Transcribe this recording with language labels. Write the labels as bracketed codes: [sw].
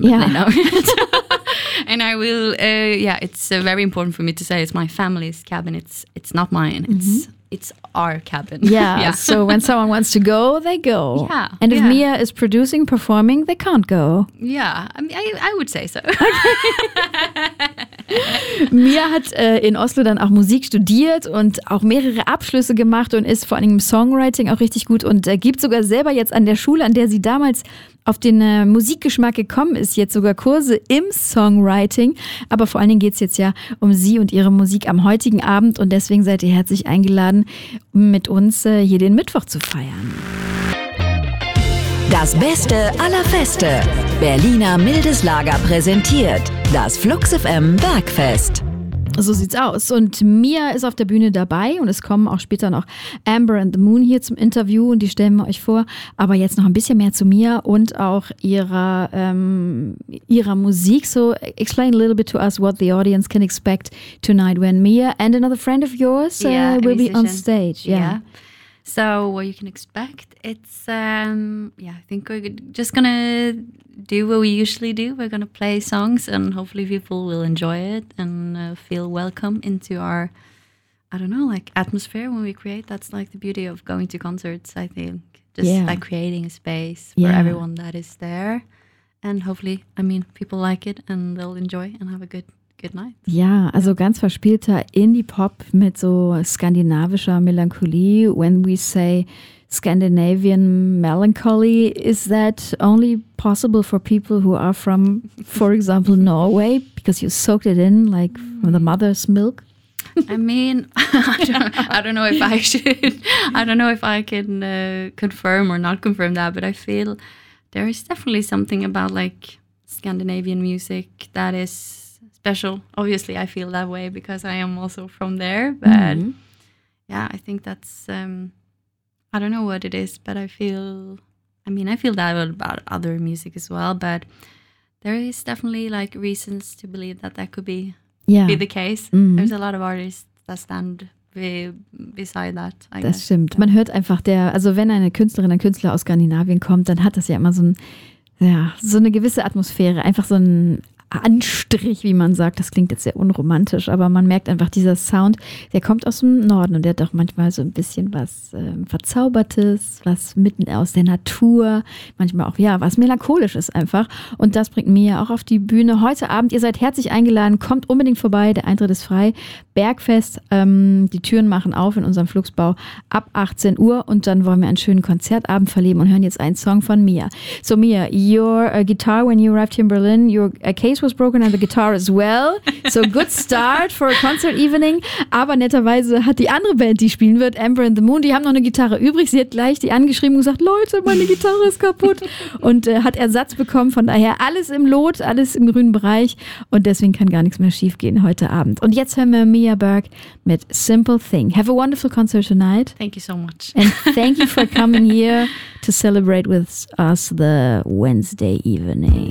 [en] But they don't. And I will. It's very important for me to say it's my family's cabin. It's not mine. It's. Mm-hmm. It's our cabin. Yeah. So when someone wants to go, they go. Yeah. And if Mia is producing, performing, they can't go. Yeah. I would say so. Okay. [de] Mia hat in Oslo dann auch Musik studiert und auch mehrere Abschlüsse gemacht und ist vor allem im Songwriting auch richtig gut und gibt sogar selber jetzt an der Schule, an der sie damals auf den Musikgeschmack gekommen ist, jetzt sogar Kurse im Songwriting. Aber vor allen Dingen geht es jetzt ja um sie und ihre Musik am heutigen Abend. Und deswegen seid ihr herzlich eingeladen, mit uns hier den Mittwoch zu feiern. Das Beste aller Feste. Berliner Mildeslager präsentiert das Flux FM Bergfest. So sieht's aus. Und Mia ist auf der Bühne dabei und es kommen auch später noch Amber and the Moon hier zum Interview und die stellen wir euch vor. Aber jetzt noch ein bisschen mehr zu Mia und auch ihrer Musik. [en] So explain a little bit to us what the audience can expect tonight when Mia and another friend of yours will be on stage. Yeah. So what you can expect, it's, I think we're just going to do what we usually do. We're going to play songs and hopefully people will enjoy it and feel welcome into our, I don't know, like atmosphere when we create. That's like the beauty of going to concerts, I think. Just like creating a space for everyone that is there. And hopefully, I mean, people like it and they'll enjoy and have a good night. [de] Ja, also ganz verspielter Indie-Pop mit so skandinavischer Melancholie. [en] When we say Scandinavian melancholy, is that only possible for people who are from, for example, Norway? Because you soaked it in, like, from the mother's milk? I mean, I don't know if I can confirm or not confirm that, but I feel there is definitely something about, like, Scandinavian music that is special. Obviously, I feel that way because I am also from there. But I think that's, I don't know what it is, but I feel that about other music as well. But there is definitely like reasons to believe that could be the case. Mm-hmm. There's a lot of artists that stand beside that. [de] Stimmt. Man hört einfach der, also wenn eine Künstlerin, ein Künstler aus Skandinavien kommt, dann hat das ja immer so ein, ja, so eine gewisse Atmosphäre, einfach so ein Anstrich, wie man sagt. Das klingt jetzt sehr unromantisch, aber man merkt einfach, dieser Sound, der kommt aus dem Norden und der hat auch manchmal so ein bisschen was Verzaubertes, was mitten aus der Natur, manchmal auch, ja, was Melancholisches einfach. Und das bringt Mia auch auf die Bühne. Heute Abend, ihr seid herzlich eingeladen, kommt unbedingt vorbei, der Eintritt ist frei. Bergfest, die Türen machen auf in unserem Flugsbau ab 18 Uhr und dann wollen wir einen schönen Konzertabend verleben und hören jetzt einen Song von Mia. [en] So Mia, your guitar when you arrived here in Berlin, your case was broken and the guitar as well. So good start for a concert evening. [de] Aber netterweise hat die andere Band, die spielen wird, Amber and the Moon, die haben noch eine Gitarre übrig. Sie hat gleich die angeschrieben und gesagt, Leute, meine Gitarre ist kaputt und hat Ersatz bekommen. Von daher alles im Lot, alles im grünen Bereich und deswegen kann gar nichts mehr schief gehen heute Abend. Und jetzt hören wir Mia Berg mit Simple Thing. [en] Have a wonderful concert tonight. Thank you so much. And thank you for coming here to celebrate with us the Wednesday evening.